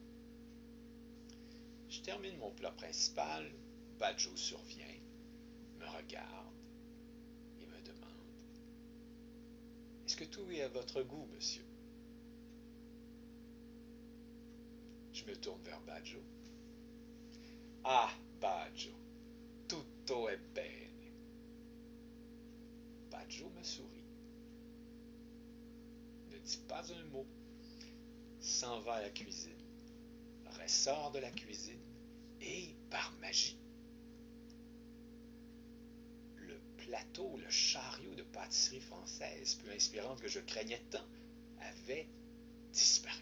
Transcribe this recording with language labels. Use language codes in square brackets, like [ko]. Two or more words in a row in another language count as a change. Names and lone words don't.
[fr] Je termine mon plat principal, Baggio survient, me regarde et me demande: Est-ce que tout est à votre goût, monsieur? Je me tourne vers Baggio. [it] Ah, Baggio, tutto è bene. [fr] Baggio me sourit, ne dit pas un mot, s'en va à la cuisine, ressort de la cuisine et, par magie, le plateau, le chariot de pâtisserie française, peu inspirante que je craignais tant, avait disparu.